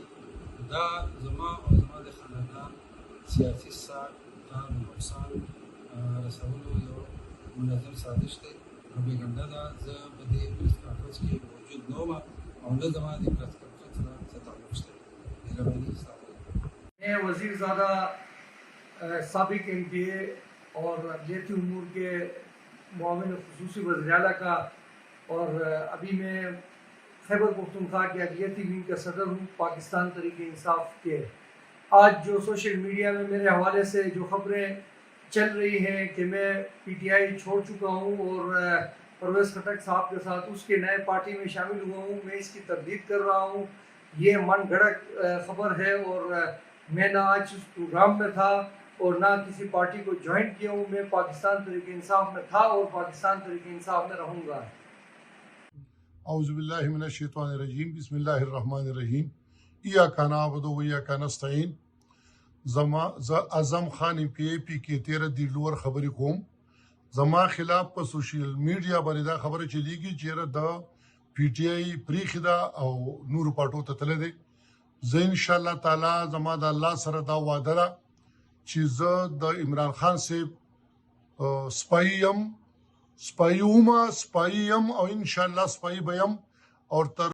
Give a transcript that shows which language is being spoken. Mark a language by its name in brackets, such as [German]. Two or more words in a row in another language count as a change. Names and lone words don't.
[Pashto] دا زما او زما د خاندان سیاسي ساټ ځان نقصان رسولو یو منظم سازش دی. پروپیګنډا ده. زه په دې پریس کانفرنس کې موجود نه وم او نه زما د پریس کانفرنس سره څه تعلق شته. مهرباني ستاسو. [Urdu] میں وزیرزادہ سابق MPA اور اقلیتی امور کے معاون خصوصی وزیر اعلیٰ کا اور ابھی میں خیبر پختونخوا کے اقلیتی ونگ کا صدر ہوں پاکستان تحریک انصاف کے. آج جو [English] social media [Urdu] میں میرے حوالے سے جو خبریں چل رہی ہیں کہ میں PTI چھوڑ چکا ہوں اور پرویز خٹک صاحب کے ساتھ اس کے نئے پارٹی میں شامل ہوا ہوں، میں اس کی تردید کر رہا ہوں. یہ من گھڑت خبر ہے اور میں نہ آج اس پروگرام میں تھا اور نہ کسی پارٹی کو جوائن کیا ہوں. میں پاکستان تحریک انصاف میں تھا اور پاکستان تحریک انصاف میں رہوں گا. [Arabic] أعوذ بالله من الشيطان الرجيم. بسم الله الرحمن الرحيم. إياك نعبد وإياك نستعين. [Pashto] आज़म खान MPA PK 13 دی لور خبرې کوم. زما خلاف په [English] social media [Pashto] باندې دا خبره چلیږي چې د PTI پریخي ده او نور پاټو ته تللی دی. زه [Arabic] ان شاء الله تعالی [Pashto] زما د الله سره دا وعده ده چې زه د عمران خان صاحب سپای یم او [Arabic] ان شاء الله [Pashto] سپای به یم او تر